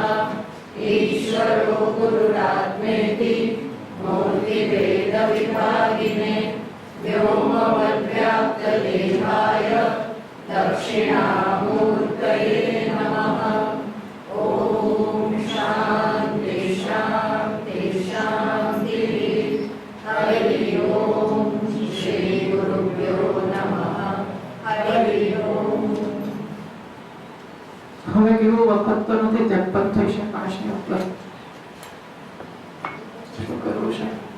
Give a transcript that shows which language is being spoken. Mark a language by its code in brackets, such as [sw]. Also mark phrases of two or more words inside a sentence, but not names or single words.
[sa] ईश्वरो गुरुरात्मेति मूर्तिभेदविभागिने व्योमवद्व्याप्तदेहाय दक्षिणामूर्तये नमः। ओम शांति शांति शांति। हरि ओम। श्री गुरुभ्यो नमः। हरि ओम। [gu] હવે કેવો વખત તો નથી, 53 થઈ છે, 5 ની ઉપર શું કરવું છે?